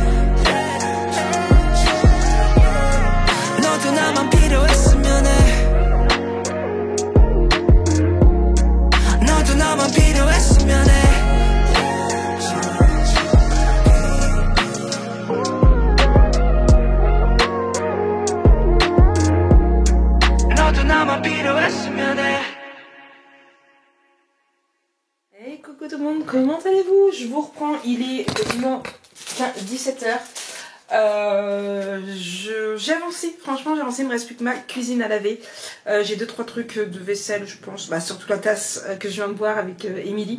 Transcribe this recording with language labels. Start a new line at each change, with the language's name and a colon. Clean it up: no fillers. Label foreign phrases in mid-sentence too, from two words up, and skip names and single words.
Korean: 너도 나만 필요했으면 해 너도 나만 필요했으면 해 너도 나만 필요했으면 해
French: Hey coucou tout le monde, comment allez-vous? Je vous reprends, il est quasiment 17h. J'ai avancé, franchement j'ai avancé, il me reste plus que ma cuisine à laver. J'ai 2-3 trucs de vaisselle je pense, surtout la tasse que je viens de boire avec Émilie.